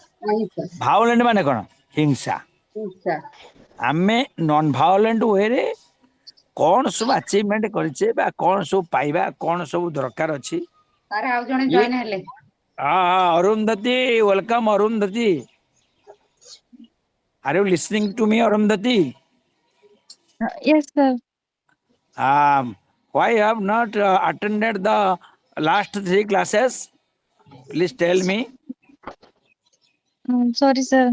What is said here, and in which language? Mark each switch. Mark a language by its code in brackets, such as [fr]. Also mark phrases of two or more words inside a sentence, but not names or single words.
[or] ଅହିଂସା ଭାଉଲେଣ୍ଟ ମାନେ କଣ? ହିଂସା। ହିଂସା ଆମେ [en] non violent [or] ୱେରେ କଣ ସବୁ ଆଚିଭମେଣ୍ଟ କରିଛେ ବା କଣ ସବୁ ପାଇବା, କଣ ସବୁ ଦରକାର ଅଛି। ସାର୍ ଆଉ ଜଣେ ଇଏ ଜଏନ୍ ହେଲେ। ଅରୁନ୍ଧତୀ, ୱେଲକମ୍ ଅରୁନ୍ଧତୀ। [en] Are you listening to me, Arundhati? Yes, sir. Why you have not attended the last 3 classes? Please tell me. Sorry, sir.